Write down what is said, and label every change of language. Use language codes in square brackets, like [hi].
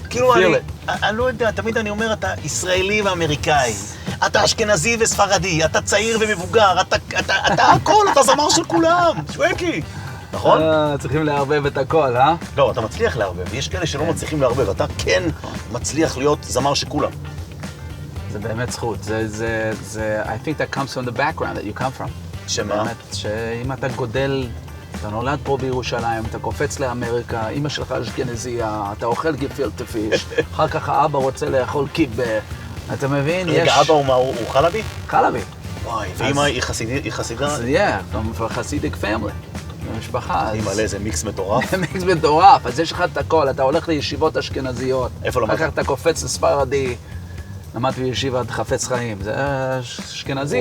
[he] כאילו אני לא יודע, תמיד אני אומר, אתה ישראלי ואמריקאי. אתה אשכנזי וספרדי, אתה צעיר ומבוגר, אתה הכל, אתה זמר של כולם. שווקי. נכון? צריכים לערבב את הכל, אה? לא, אתה מצליח לערבב. יש כאלה שלא מצליחים לערבב. אתה כן מצליח להיות זמר של כולם. זה באמת זכות. [en] I think that comes from the background that you come from. [he] שמה? באמת, שאם אתה גודל, אתה נולד פה בירושלים, אתה קופץ לאמריקה, אמא שלך אשכנזייה, אתה אוכל גפילטע פיש, אחר כך האבא רוצה לאכול קיבה. אתה מבין? רגע, אבא הוא חלבי? חלבי. וואי, ואמא היא חסידה? [en] אז from Hasidic family. [he] במשפחה. היא מלא, זה מיקס מטורף. מיקס מטורף, אז יש לך את הכל, אתה הולך לישיבות אשכנזיות. איפה למדת? אחר כך אתה קופץ לספרדי. למדתי בישיבת חפץ חיים, זה אשכנזי.